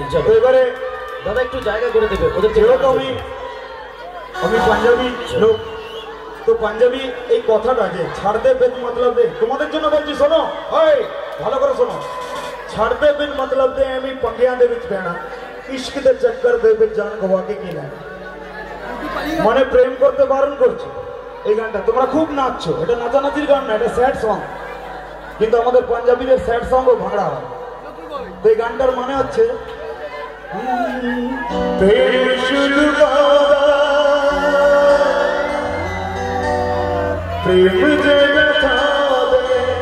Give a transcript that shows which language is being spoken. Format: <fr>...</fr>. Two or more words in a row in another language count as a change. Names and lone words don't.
<bn>চলো এবারে দাদা একটু জায়গা করে দেবে ওদের। যেহেতু আমি পাঞ্জাবি লোক, তো পাঞ্জাবি এই কথাটা যে</bn> <pa>ਛੱਡ ਦੇ ਵੇਦ ਮਤਲਬ ਦੇ,</pa> <bn>তোমাদের জন্য বলছি, শোনো, ওই ভালো করে শোনো।</bn> <pa>ਛੱਡ ਦੇ ਵੇਦ ਮਤਲਬ ਦੇ আমি ਪੰਗਿਆਂ ਦੇ ਵਿਚ ਪੈਣਾ, ਇਸ਼ਕ ਦੇ ਚੱਕਰ ਦੇ ਵਿਚ ਜਾਨ ਗਵਾ ਕੇ ਕੀ ਲੈਣਾ,</pa> <bn>মানে প্রেম করতে বারণ করছে। এই গানটা তোমরা খুব নাচছো, এটা নাচানাচির গান না, এটা</bn> <en>sad song,</en> <bn>কিন্তু আমাদের পাঞ্জাবিদের স্যাড সঙ্গও ভাঙড়া হয়। তো এই গানটার মানে হচ্ছে প্রেম শুধু প্রেম যে ব্যথা দেয়</bn>